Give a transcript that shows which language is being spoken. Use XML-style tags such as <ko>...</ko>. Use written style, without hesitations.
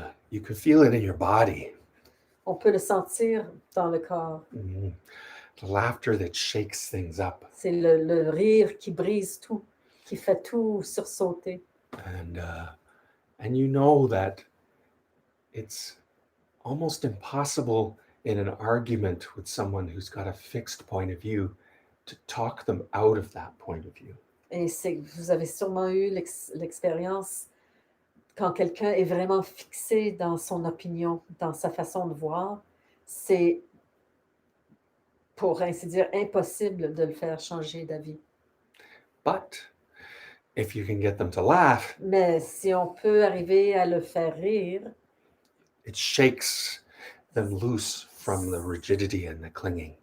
<en>You can feel it in your body.</en> <fr>On peut le sentir dans le corps. Mm-hmm.</fr> <en>The laughter that shakes things up.</en> <fr>C'est le rire qui brise tout, qui fait tout sursauter.</fr> <en>And you know that it's almost impossible in an argument with someone who's got a fixed point of view to talk them out of that point of view.</en> <fr>Et vous avez sûrement eu l'expérience quand quelqu'un est vraiment fixé dans son opinion, dans sa façon de voir, c'est, pour ainsi dire, impossible de le faire changer d'avis.</fr> <en>But if you can get them to laugh,</en> <fr>mais si on peut arriver à le faire rire,</fr> <en>it shakes them loose from the rigidity and the clinging.</en>